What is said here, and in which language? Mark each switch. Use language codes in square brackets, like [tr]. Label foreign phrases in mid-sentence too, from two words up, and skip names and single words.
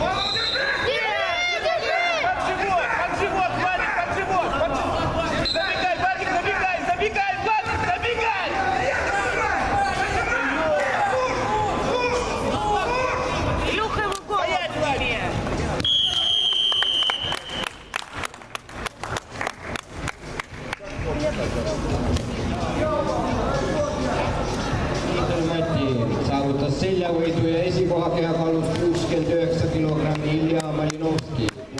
[ru] Под живот, Владик, под живот! Забегай, Владик, забегай! Владик, забегай! Илюха его голову тебе. [et] Mati saavutas seljavõidu ja esikoha kehakaalus 69 kilogrammi Ilja Malinovski.